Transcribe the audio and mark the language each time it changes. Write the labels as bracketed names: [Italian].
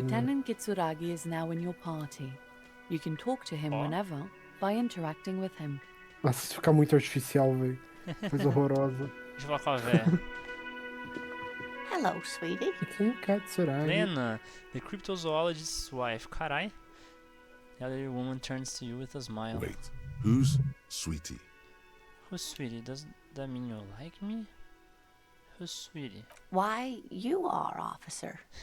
[English] Lieutenant Kitsuragi is now in your party. You can talk to him Oh. whenever by interacting with him. [Portuguese] Nossa, isso fica muito artificial, velho. Coisa horrorosa. Deixa eu falar com a véia. [English] Hello, sweetie. Kim Katsuragi. Lena, the cryptozoologist's wife. Carai. The other woman turns to you with a smile. Wait, who's Sweetie? Who's Sweetie? Does that mean you like me? Who's Sweetie? Why, you are, officer.